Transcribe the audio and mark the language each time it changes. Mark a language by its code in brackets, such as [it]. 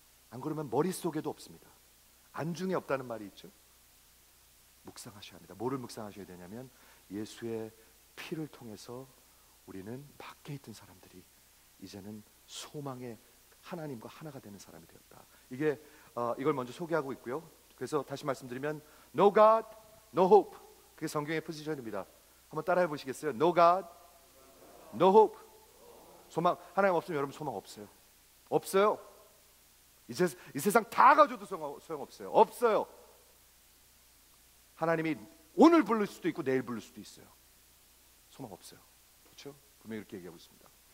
[ko] 안 그러면 머릿속에도 없습니다. 안중에 없다는 말이 있죠. 묵상하셔야 합니다. 뭐를 묵상하셔야 되냐면 예수의 피를 통해서 우리는 밖에 있던 사람들이 이제는 소망의 하나님과 하나가 되는 사람이 되었다. 이걸 먼저 소개하고 있고요. 그래서 다시 말씀드리면 [en] No God, no hope. [ko] 그게 성경의 포지션입니다. 한번 따라해 보시겠어요? [en] No God, no hope. [ko] 소망, 하나님 없으면 여러분 소망 없어요. 없어요. 이 세상 다 가져도 소용없어요. 없어요. 하나님이 오늘 부를 수도 있고 내일 부를 수도 있어요. 소망 없어요. 그렇죠? 분명히 이렇게 얘기하고 있습니다.